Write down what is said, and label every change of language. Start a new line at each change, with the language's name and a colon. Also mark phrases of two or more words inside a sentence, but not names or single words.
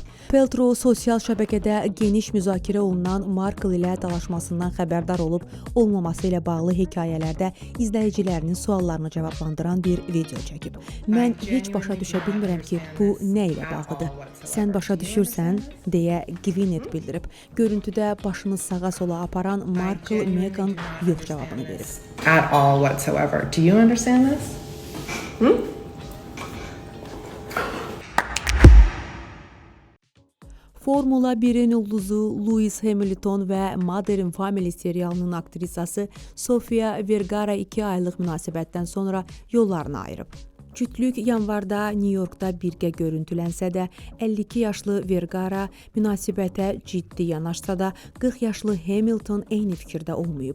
Azerbaijani: Paltrow sosial şəbəkədə geniş müzakirə olunan Markle ilə dalaşmasından xəbərdar olub olmaması ilə bağlı hekayələrdə izləyicilərinin suallarını cavablandıran bir video çəkib. Mən heç başa düşə bilmirəm ki, bu nə ilə bağlıdır. Sən başa düşürsən, deyə Gwyneth bildirib. Görüntüdə başını sağa sola aparan Markle Meghan yox cavabını verib.
English: At all whatsoever. Do you understand this?
Azerbaijani: Formula 1-in ulduzu Lewis Hamilton və Modern Family serialının aktrisası Sofia Vergara 2 aylıq münasibətdən sonra yollarını ayırıb. Cütlük yanvarda New Yorkda birgə görüntülənsə də 52 yaşlı Vergara münasibətə ciddi yanaşsa da 40 yaşlı Hamilton eyni fikirdə olmayıb.